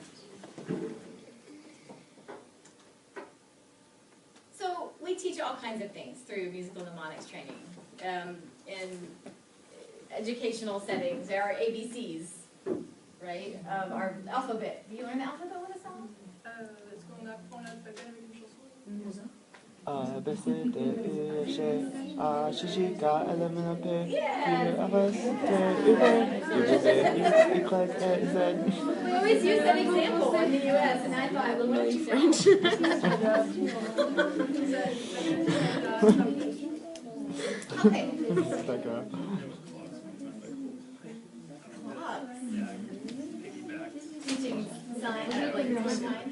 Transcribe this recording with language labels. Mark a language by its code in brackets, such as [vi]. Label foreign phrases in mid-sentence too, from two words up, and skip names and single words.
[en] So we teach all kinds of things through musical mnemonics training. In educational settings, there are ABCs, right, of our alphabet. Do you learn the alphabet with a song? [fr] Est-ce qu'on apprend l'alphabet avec une chanson? [en] A, B, C, D, E, F, G, A, J, K, L, M, N, P, Q, R, S, T, U, V, W, Z. We always use that example in the U.S., and I thought, well, what do you French? Okay. Teaching signs, like signs.